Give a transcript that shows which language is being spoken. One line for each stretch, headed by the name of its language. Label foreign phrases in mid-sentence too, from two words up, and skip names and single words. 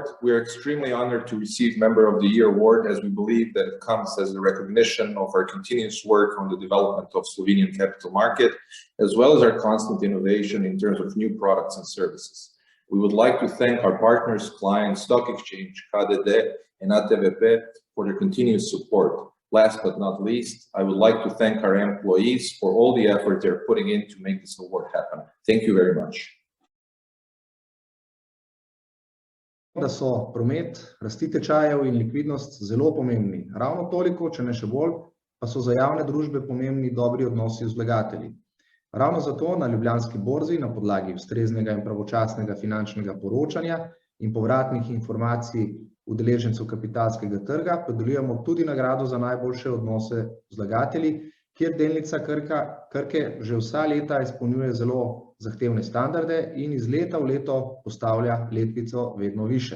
English: We are extremely honored to receive Member of the Year award as we believe that it comes as a recognition of our continuous work on the development of Slovenian capital market, as well as our constant innovation in terms of new products and services. We would like to thank our partners, clients, Stock Exchange, KDD and ATVP for their continuous support. Last but not least, I would like to thank our employees for all the effort they're putting in to make this award happen. Thank you very much.
Slovenian: Da so promet, rasti tečajev in likvidnost zelo pomembni. Ravno toliko, če ne še bolj, pa so za javne družbe pomembni dobri odnosi z vlagatelji. Ravno zato na Ljubljanski borzi na podlagi ustreznega in pravočasnega finančnega poročanja in povratnih informacij udeležencev kapitalskega trga podeljujemo tudi nagrado za najboljše odnose z vlagatelji, kjer delnica Krke že vsa leta izpolnjuje zelo zahtevne standarde in iz leta v leto postavlja letvico vedno više.